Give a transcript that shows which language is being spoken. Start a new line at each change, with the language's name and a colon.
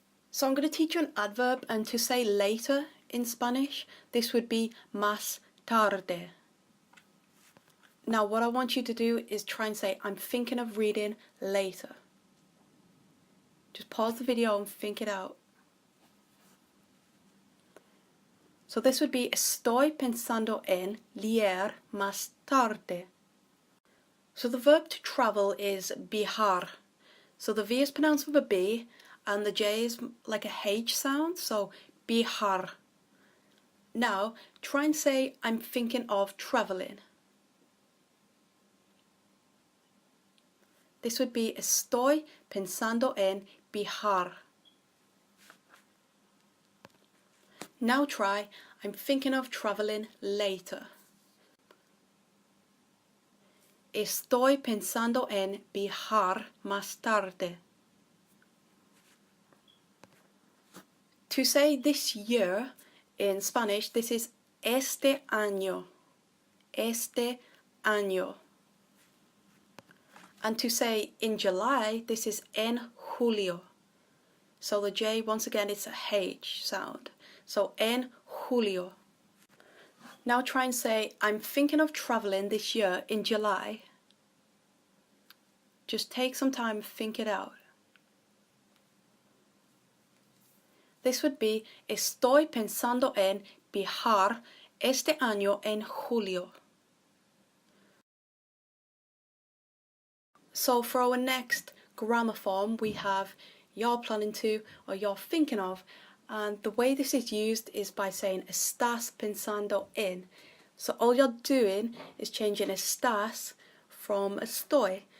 English: So I'm going to teach you an adverb, and to say later in Spanish, this would be más tarde. Now what I want you to do is try and say I'm thinking of reading later. Just pause the video and think it out. So this would be
Spanish: estoy pensando en leer más tarde.
English: So the verb to travel is viajar. So the V is pronounced with a B and the J is like a H sound, so viajar. Now try and say I'm thinking of traveling. This would be
Spanish: estoy pensando en viajar.
English: Now try I'm thinking of traveling later.
Spanish: Estoy pensando en viajar más tarde.
English: To say this year in Spanish, this is este año.
Spanish: Este año.
English: And to say in July, this is en julio. So the J, once again, it's a H sound. So en julio. Now try and say, I'm thinking of traveling this year in July. Just take some time and think it out. This would be,
Spanish: estoy pensando en viajar este año en julio.
English: So for our next grammar form, we have you're planning to or you're thinking of. And the way this is used is by saying
Spanish: estás pensando en.
English: So all you're doing is changing estás from estoy.